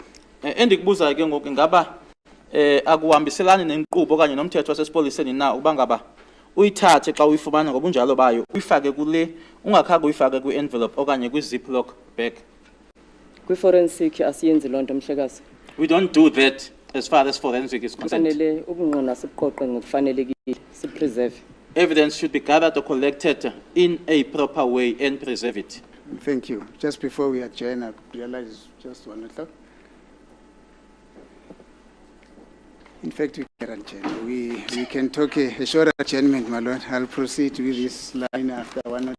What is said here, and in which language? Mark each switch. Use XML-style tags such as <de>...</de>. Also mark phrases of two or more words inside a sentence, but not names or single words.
<xh>Endikubuza ke ngoku ngaba akuhambiselani nenkqubo okanye nomthetho wasesipoliseni na uba ngaba uyithathe xa uyifumana ngobunjalo bayo uyifake kule ungakhange uyifake kwi-envelope okanye kwi-ziploc bag? Kwi-forensic asiyenzi loo nto mhlekazi.</xh> <en>We don't do that as far as forensic is concerned.</en> <zu>Kufanele ubungqina sibuqoqe ngokufanelekile sipreserve.</zu> <en>Evidence should be gathered or collected in a proper way and preserve it. Thank you. Just before we adjourn, I realize it's just 1 o'clock. In fact, we can adjourn. We can talk a short adjournment, my lord. I'll proceed with this line after 1 o'clock.</en>